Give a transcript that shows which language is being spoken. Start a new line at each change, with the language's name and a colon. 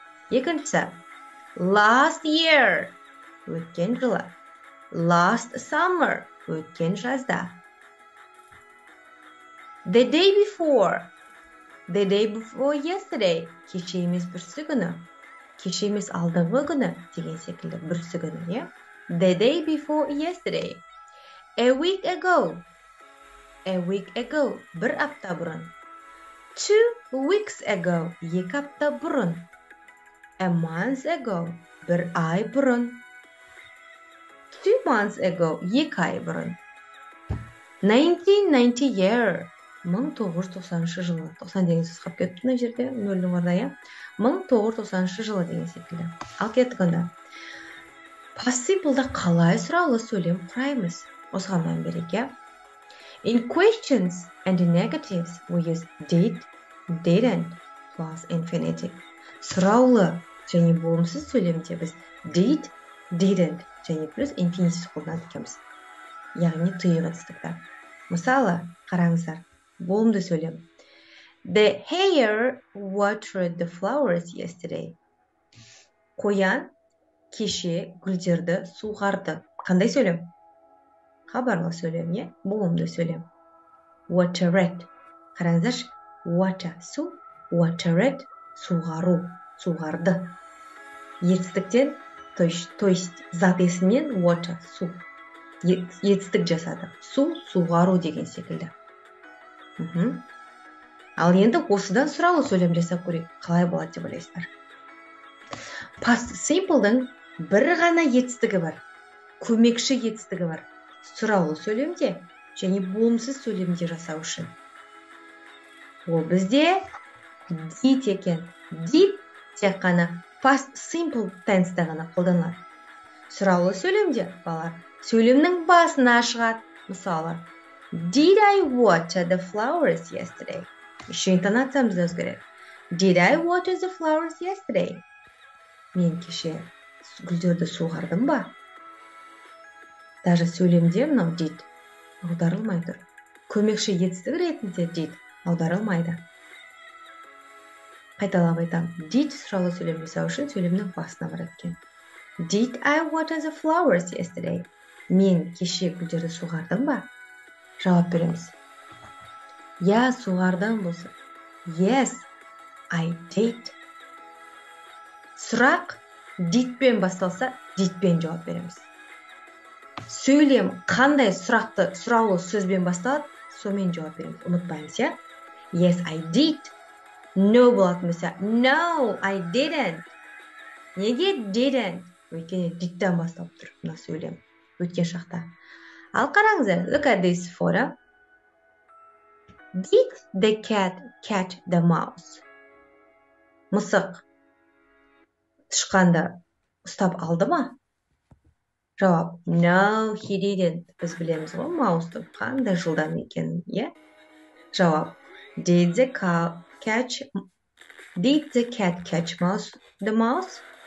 Kazakh: Екіншісі
English: last year,
Kazakh: өткен жылы.
English: Last summer,
Kazakh: өткен жазда.
English: The day before yesterday,
Kazakh: кеше емес бүрсі күні. Кеше емес алдыңғы күні деген секілді бүрсі күні, е?
English: The day before yesterday. A week ago,
Kazakh: бір апта бұрын.
English: 2 weeks ago,
Kazakh: 2 апта бұрын.
English: A month ago,
Kazakh: бір ай бұрын.
English: 2 months ago,
Kazakh: 2 ай бұрын.
English: 1990 year,
Kazakh: 1990 жылы. 90 деген сөз қалып кетті мына жерде, нөлдің орнына, иә? 1990 жылы деген секілді. Ал кеттік онда. Past simple'да қалай сұраулы сөйлем құраймыз? Осыған мән берейік, иә?
English: In questions and negatives, we use did, didn't, plus infinitive.
Kazakh: Сұраулы және болымсыз сөйлемде біз did, didn't және плюс infinitive қолданады екенбіз. Яғни тыйық етістікті. Мысалы, қараңыздар, болымды сөйлем.
English: The hare watered the flowers yesterday.
Kazakh: Қоян кеше гүлдерді суғарды. Қандай сөйлем? Хабарлы сөйлем, не? Болымды сөйлем. Watered. Қараңыздаршы, water су, watered суғару, суғарды. Етістіктен, то есть зат есімнен water су. Етістік жасады. Су, суғару деген секілді. Ал енді осыдан сұраулы сөйлем жасап көрейік. Қалай болады деп ойлайсыздар? Past simple'дың бір ғана етістігі бар. Көмекші етістігі бар. Сұраулы сөйлемде және болымсыз сөйлемде жасау үшін. Ол бізде did екен. Did тек қана past simple tense'да ғана қолданылады. Сұраулы сөйлемде, балар, сөйлемнің басына шығады. Мысалы,
English: Did I water the flowers yesterday?
Russian: Еще
Kazakh: интонациямыз өзгереді.
English: Did I water the flowers yesterday?
Kazakh: Мен кеше гүлдерді суғардым ба? Даже сөйлемде мынау did аударылмай тұр. Көмекші етістік ретінде did аударылмайды. Қайталап айтам. Did сұраулы сөйлем жасау үшін сөйлемнің басына барады екен.
English: Did I water the flowers yesterday?
Kazakh: Мен кеше гүлдерді суғардым ба? Жауап береміз. Я суғардым болса.
English: Yes, I did.
Kazakh: Сұрақ didпен басталса, didпен жауап береміз. Сөйлем қандай сұрақты сұраулы сөзбен басталады, сомен жауап береміз. Ұмытпаймыз, я?
English: Yes, I did.
Kazakh: No болатын болса,
English: no, I didn't.
Kazakh: Неге didn't? Өйткені didтен басталып тұр, мына сөйлем. Өткен шақта. Ал қараңыздар,
English: look at this photo. Did the cat catch the mouse?
Kazakh: Мысық тышқанды ұстап алды ма? Жауап,
English: no, he didn't.
Kazakh: Біз білеміз ғой, маустың қандай жылдам екенін, иә? Жауап,
English: did the cat catch the mouse?